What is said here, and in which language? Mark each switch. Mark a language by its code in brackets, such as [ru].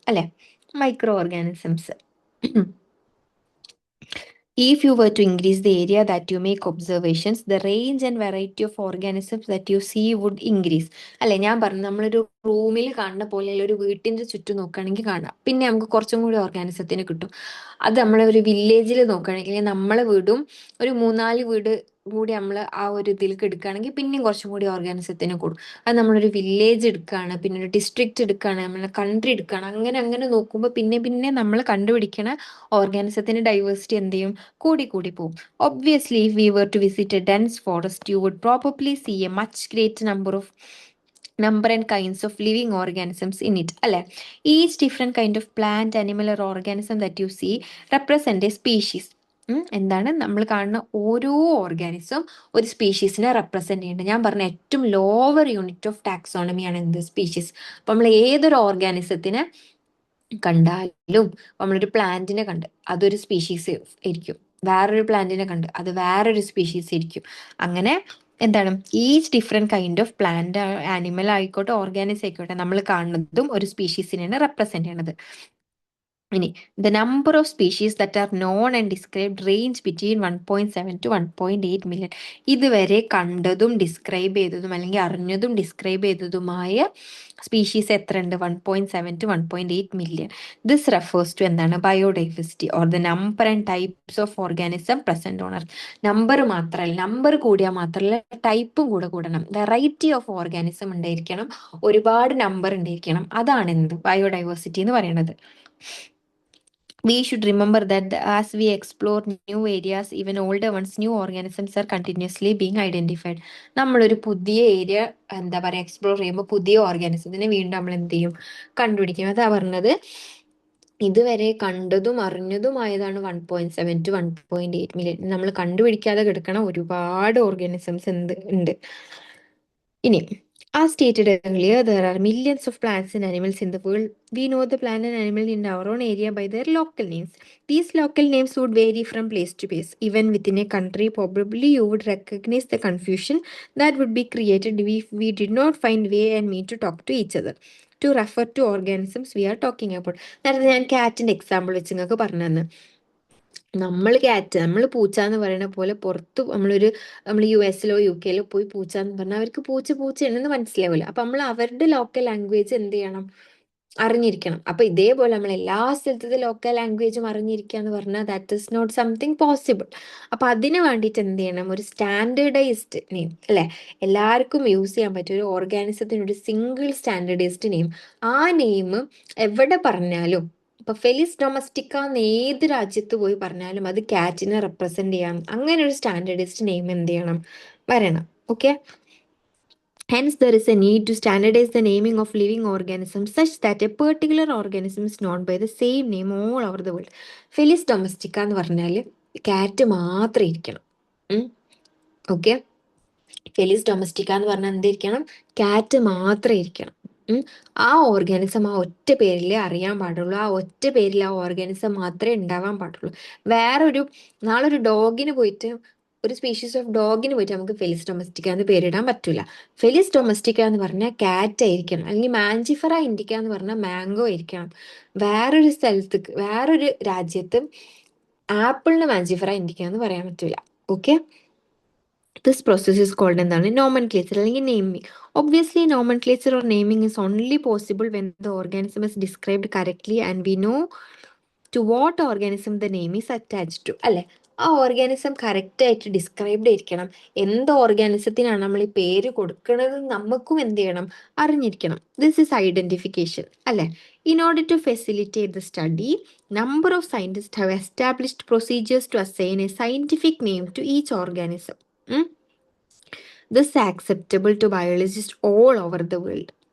[ml] അല്ലെ, micro organisms. [en] If you were to increase the area that you make observations, the range and variety of organisms that you see would increase. [ml] അല്ലെ, ഞാൻ പറഞ്ഞു നമ്മളൊരു റൂമിൽ കാണുന്ന പോലെയുള്ള ഒരു വീട്ടിന്റെ ചുറ്റും നോക്കുകയാണെങ്കിൽ കാണാം, പിന്നെ നമുക്ക് കുറച്ചും കൂടി ഓർഗാനിസത്തിന് കിട്ടും. അത് നമ്മളെ ഒരു വില്ലേജിൽ നോക്കുകയാണെങ്കിൽ നമ്മളെ വീടും ഒരു 3-4 വീട് കൂടി നമ്മൾ ആ ഒരു ഇതിലേക്ക് എടുക്കുകയാണെങ്കിൽ പിന്നെയും കുറച്ചും കൂടി ഓർഗാനിസത്തിന് കൂടും. അത് നമ്മളൊരു വില്ലേജ് എടുക്കുകയാണ്, പിന്നെ ഒരു ഡിസ്ട്രിക്ട് എടുക്കുകയാണ്, നമ്മളെ കൺട്രി എടുക്കുകയാണ്, അങ്ങനെ അങ്ങനെ നോക്കുമ്പോൾ പിന്നെ പിന്നെ നമ്മൾ കണ്ടുപിടിക്കണ ഓർഗാനിസത്തിന്റെ ഡൈവേഴ്സിറ്റി എന്ത് ചെയ്യും, കൂടി കൂടി പോകും. [en] Obviously, if we were to visit a dense forest, you would probably see a much greater number and kinds of living organisms in it. [ml] അല്ലെ, [en] each different kind of plant, animal or organism that you see represent a species. [ml] എന്താണ്, നമ്മൾ കാണുന്ന ഓരോ organism ഒരു സ്പീഷീസിനെ represent ചെയ്യുന്നുണ്ട്. ഞാൻ പറഞ്ഞ ഏറ്റവും [en] lower unit of ടാക്സോണമിയാണ് [ml] എന്ത്, സ്പീഷീസ്. അപ്പൊ നമ്മൾ ഏതൊരു ഓർഗാനിസത്തിനെ കണ്ടാലും, നമ്മളൊരു പ്ലാന്റിനെ കണ്ട് അതൊരു സ്പീഷീസ് ആയിരിക്കും, വേറൊരു പ്ലാന്റിനെ കണ്ട് അത് വേറൊരു സ്പീഷീസ് ആയിരിക്കും. അങ്ങനെ എന്താണ്, [en] each different kind of plant, [ml] animal ആയിക്കോട്ടെ ഓർഗാനിസം ആയിക്കോട്ടെ, നമ്മൾ കാണുന്നതും ഒരു സ്പീഷീസിനെയാണ് റെപ്രസെന്റ് ചെയ്യണത്. ഇനി [en] the number of species that are known and described range between 1.7 to 1.8 million. [ml] ഇതുവരെ കണ്ടതും ഡിസ്ക്രൈബ് ചെയ്തതും അല്ലെങ്കിൽ അറിഞ്ഞതും ഡിസ്ക്രൈബ് ചെയ്തതുമായ സ്പീഷീസ് എത്ര ഉണ്ട്, [en] 1.7 to 1.8 million. This refers to [ml] എന്താണ്, [en] Biodiversity or the number and types of organism present on earth. [ml] Number മാത്രമല്ല, number കൂടിയാൽ മാത്രമല്ല ടൈപ്പും കൂടെ കൂടണം. വെറൈറ്റി ഓഫ് ഓർഗാനിസം ഉണ്ടായിരിക്കണം, ഒരുപാട് നമ്പർ ഉണ്ടായിരിക്കണം. അതാണ് എന്ത്, ബയോഡൈവേഴ്സിറ്റി എന്ന് പറയുന്നത്. [en] We should remember that as we explore new areas, even older ones, new organisms are continuously being identified. [ml] നമ്മളൊരു പുതിയ ഏരിയ എന്താ പറയുക എക്സ്പ്ലോർ ചെയ്യുമ്പോൾ പുതിയ ഓർഗാനിസത്തിനെ വീണ്ടും നമ്മൾ എന്ത് ചെയ്യും, കണ്ടുപിടിക്കും. അതാ പറഞ്ഞത്, ഇതുവരെ കണ്ടതും അറിഞ്ഞതുമായതാണ് 1.7 to 1.8 മില്യൺ. നമ്മൾ കണ്ടുപിടിക്കാതെ കിടക്കണ ഒരുപാട് ഓർഗാനിസംസ് ഉണ്ട്. ഇനി, [en] as stated earlier, there are millions of plants and animals in the world. We know the plant and animal in our own area by their local names. These local names would vary from place to place. Even within a country, probably you would recognize the confusion that would be created if we did not find way and mean to talk to each other to refer to organisms we are talking about. [ml] നേരത്തെ ഞാൻ കാറ്റിന്റെ example വെച്ച് നിങ്ങൾക്ക് പറഞ്ഞു തന്നെ, നമ്മൾ പൂച്ച എന്ന് പറയുന്ന പോലെ പുറത്ത് നമ്മൾ US-ലോ UK-ലോ പോയി പൂച്ച എന്ന് പറഞ്ഞാൽ അവർക്ക് പൂച്ചയാണെന്ന് മനസ്സിലാവില്ല. അപ്പൊ നമ്മൾ അവരുടെ ലോക്കൽ ലാംഗ്വേജ് എന്ത് ചെയ്യണം, അറിഞ്ഞിരിക്കണം. അപ്പൊ ഇതേപോലെ നമ്മൾ എല്ലാ സ്ഥലത്തെ ലോക്കൽ ലാംഗ്വേജും അറിഞ്ഞിരിക്കുക എന്ന് പറഞ്ഞാൽ [en] That is not something possible. [ml] അപ്പൊ അതിന് വേണ്ടിയിട്ട് എന്ത് ചെയ്യണം, ഒരു സ്റ്റാൻഡേർഡൈസ്ഡ് നെയിം, അല്ലെ, എല്ലാവർക്കും യൂസ് ചെയ്യാൻ പറ്റിയ ഒരു ഓർഗാനിസത്തിന് ഒരു സിംഗിൾ സ്റ്റാൻഡേർഡൈസ്ഡ് നെയിം. ആ നെയിം എവിടെ പറഞ്ഞാലും, ഇപ്പൊ ഫെലിസ് ഡൊമസ്റ്റിക്ക എന്ന് ഏത് രാജ്യത്ത് പോയി പറഞ്ഞാലും അത് കാറ്റിനെ റെപ്രസെന്റ് ചെയ്യാം. അങ്ങനെ ഒരു സ്റ്റാൻഡേർഡൈസ്ഡ് നെയിം എന്ത് ചെയ്യണം, വരണം. [en] Okay, hence there is a need to standardize the naming of living organisms such that a particular organism is known by the same name all over the world. [ml] Felis domestica എന്ന് പറഞ്ഞാൽ കാറ്റ് മാത്രം ഇരിക്കണം. Okay, Felis domestica എന്ന് പറഞ്ഞാൽ എന്തായിരിക്കണം, കാറ്റ് മാത്രം ഇരിക്കണം. ആ ഓർഗാനിസം ആ ഒറ്റ പേരിൽ അറിയാൻ പാടുള്ളൂ, ആ ഒറ്റ പേരിൽ ആ ഓർഗാനിസം മാത്രമേ ഉണ്ടാവാൻ പാടുള്ളൂ. നാളൊരു ഡോഗിന് പോയിട്ട് ഒരു സ്പീഷീസ് ഓഫ് ഡോഗിന് പോയിട്ട് നമുക്ക് ഫെലിസ് ഡൊമസ്റ്റിക്ക എന്ന് പേരിടാൻ പറ്റൂല. ഫെലിസ് ഡൊമസ്റ്റിക്ക എന്ന് പറഞ്ഞാൽ കാറ്റ് ആയിരിക്കണം, അല്ലെങ്കിൽ മാഞ്ചിഫറ ഇൻഡിക്ക എന്ന് പറഞ്ഞാൽ മാംഗോ ആയിരിക്കണം. വേറൊരു സ്ഥലത്ത് വേറൊരു രാജ്യത്ത് ആപ്പിളിന് മാഞ്ചിഫറ ഇൻഡിക്ക എന്ന് പറയാൻ പറ്റൂല. [en] okay, this process is called [ml] എന്താണ് [en] nomenclature [ml] അല്ലെങ്കിൽ [en] Naming. Obviously nomenclature or naming is only possible when the organism is described correctly and we know to what organism the name is attached to. [ml] അല്ലെ, ആ organism correct ആയിട്ട് described ആയിരിക്കണം. എന്ത് ഓർഗാനിസത്തിനാണ് നമ്മൾ ഈ പേര് കൊടുക്കുന്നത് നമുക്കും എന്ത് ചെയ്യണം, അറിഞ്ഞിരിക്കണം. [en] this is identification [ml] അല്ലെ. [en] In order to facilitate the study, number of scientists have established procedures to assign a scientific name to each organism. This is acceptable to biologists all over the world.